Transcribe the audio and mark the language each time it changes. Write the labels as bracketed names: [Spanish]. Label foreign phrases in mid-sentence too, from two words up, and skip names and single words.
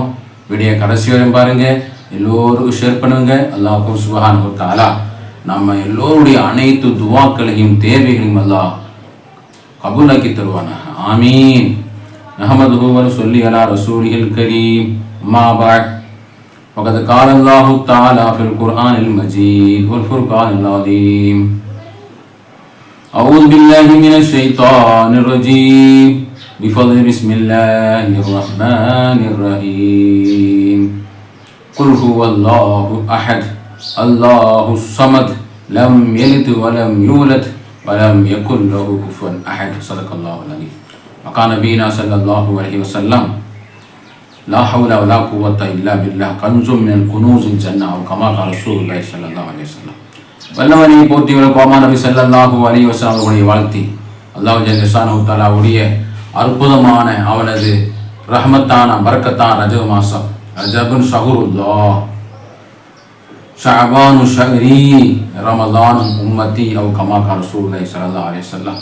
[Tamil] வீடியோ கடைசி வரையும் பாருங்க, எல்லோருக்கும் ஷேர் பண்ணுங்க. [Arabic] الله سبحانه وتعالى [Tamil] நம்ம எல்லோருடைய அனைத்து துவாக்களையும் தேவைகளையும் அல்லாஹ் கபூலாக்கி தருவானாக. [Arabic] آمين. نحمده ونصلي على الرسول الكريم. أما بعد. وقد قال الله تعالى في القرآن المجيد والفرقان العظيم. أعوذ بالله من الشيطان الرجيم بفضل بسم الله الرحمن الرحيم. قل هو الله أحد الله الصمد لم يلد ولم يولد ولم يكن له كفوا أحد. صدق الله العظيم. وقال نبينا صلى الله عليه وسلم لا حول ولا قوة إلا بالله كنز من كنوز الجنة أو كما قال رسول الله صلى الله عليه وسلم. [Tamil] வல்லவனை போற்றியவர் கோமா நபி [Arabic] صلى الله عليه وسلم [Tamil] அவருடைய வாழ்த்தி [Arabic] الله جل شأنه [Tamil] தஆலாவுடைய அற்புதமான அவனது ரஹமத்தான பரக்கத்தான ரஜப மாசம், [Arabic] رجب شهر الله، شعبان شهري، رمضان شهر أمتي أو كما قال رسول الله صلى الله عليه وسلم.